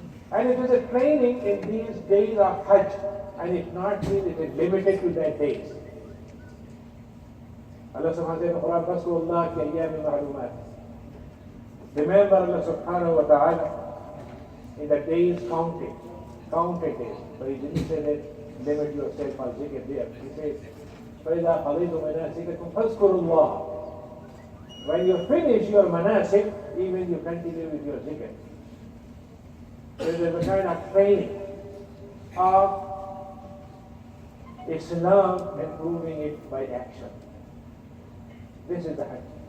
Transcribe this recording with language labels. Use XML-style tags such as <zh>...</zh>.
<en>And it is a training in these days of Hajj, and it not mean it is limited to that days. Allah subhanahu wa ta'ala in the Quran,</en> <ar>Rasulullah ki ayyami ma'lumat.</ar> <en>Remember Allah subhanahu wa ta'ala in the days counted days. But he didn't say that limit yourself for zikr there. He says,</en> <ar>فَإِذَا قَضِيتُمْ مَنَاسِكَكُمْ فَاذْكُرُوا اللَّهَ.</ar> <en>When you finish your manasik, even you continue with your zikr. There is a kind of training of Islam and proving it by action. This is the Hajj.</en>